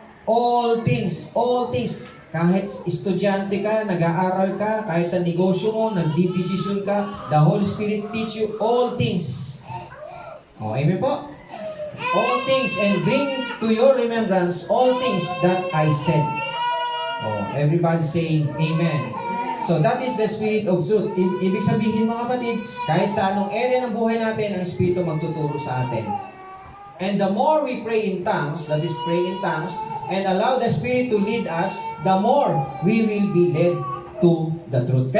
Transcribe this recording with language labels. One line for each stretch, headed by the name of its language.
English: All things, all things.
Filipino: Kahit estudyante ka, nag-aaral ka, kahit sa negosyo mo, nagdidesisyon ka,
English: the Holy Spirit teach you all things.
Filipino: Oh, amen po?
English: All things, and bring to your remembrance all things that I said. Oh, everybody say amen. So that is the Spirit of truth.
Filipino: Ibig sabihin mga kapatid, kahit sa anong area ng buhay natin, ang Espiritu magtuturo sa atin.
English: And the more we pray in tongues, that is pray in tongues, and allow the Spirit to lead us, the more we will be led to the truth.